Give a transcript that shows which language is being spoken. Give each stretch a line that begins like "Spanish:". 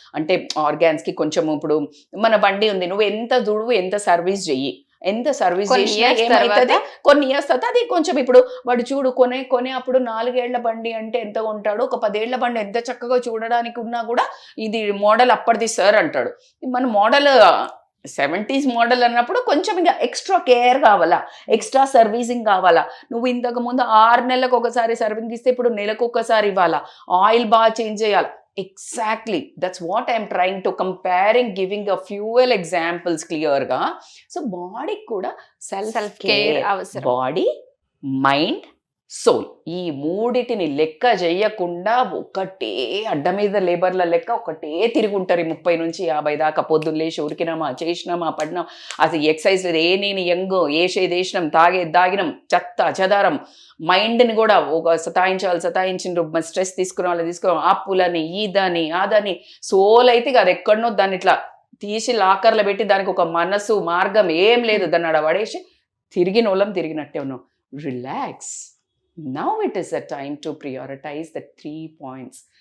Telugu: అంటే ఆర్గాన్స్కి కొంచెం, ఇప్పుడు మన బండి ఉంది, నువ్వు ఎంత దుడువు ఎంత సర్వీస్ చెయ్యి, ఎంత సర్వీస్ చేసినా ఏమవుతుంది, కొన్ని ఇయర్స్ తర్వాత అది కొంచెం, ఇప్పుడు వాడు చూడు కొనే అప్పుడు 4 ఏళ్ల బండి అంటే ఎంత కొంటాడు, ఒక 10 ఏళ్ల బండి ఎంత చక్కగా చూడడానికి ఉన్నా కూడా ఇది మోడల్ అప్పటిది సార్ అంటాడు. మన మోడల్ 70s మోడల్ అన్నప్పుడు కొంచెం ఇంకా ఎక్స్ట్రా కేర్ కావాలా, ఎక్స్ట్రా సర్వీసింగ్ కావాలా. నువ్వు ఇంతకు ముందు 6 నెలలకు ఒకసారి సర్వీసింగ్ ఇస్తే ఇప్పుడు నెలకు ఒకసారి ఇవ్వాలా, ఆయిల్ బాగా చేంజ్ చేయాలి.
English: Exactly. That's what I'm trying to comparing, giving a few examples clearగా.
Telugu: So body కూడా సెల్ఫ్ కేర్ అవసరం. బాడీ, మైండ్, సోల్, ఈ మూడిటిని లెక్క చేయకుండా ఒకటే అడ్డ మీద లేబర్ల లెక్క ఒకటే తిరుగుంటారు 30 నుంచి 50 దాకా. పొద్దున్న లేచి ఉరికినామా, చేసినామా, పడినాం, అసలు ఎక్సర్సైజ్ లేదు, నేను యంగ్ ఏసేదేసినాం, తాగినాం, చెదారం. మైండ్ని కూడా ఒక సతాయించిండ్రు, స్ట్రెస్ తీసుకున్నాం, అప్పులని ఇదని అదని. సోల్ అయితే అది ఎక్కడనో దాన్ని ఇట్లా తీసి లాకర్లో పెట్టి దానికి ఒక మనసు మార్గం ఏం లేదు, దాన్ని ఆడ పడేసి తిరిగినట్టే ఉన్నాం.
English: Relax. Now it is a time to prioritize the 3 points.